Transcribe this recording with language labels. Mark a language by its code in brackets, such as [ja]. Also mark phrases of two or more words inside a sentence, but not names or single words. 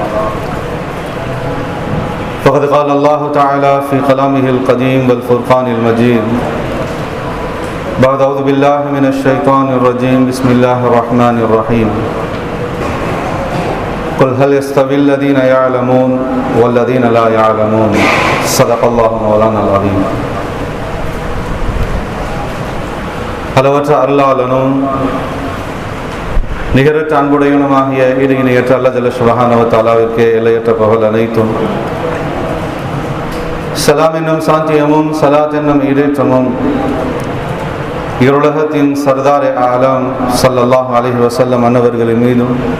[ar] فقد قال الله تعالى في كلامه القديم والفرقان المجيد بعد أعوذ بالله من الشيطان الرجيم بسم الله الرحمن الرحيم. قل هل يستوي الذين يعلمون والذين لا يعلمون صدق الله مولانا العظيم. [ta] அளவற்ற அருளாளனும் நிகரற்ற அன்புடையவனுமாகிய ஈடு இணையற்ற அல்லாஹ் [ar] جل سبحانه وتعالى [ta] எல்லையற்ற புகழ் அனைத்தும், சலாம் என்னும் சாந்தியமும் சலாத் என்னும் ஈடேற்றமும் இருளகத்தின் சர்தார் ஆலம் [ar] صلى الله عليه وسلم [ta] அன்னவர்களின் மீதும்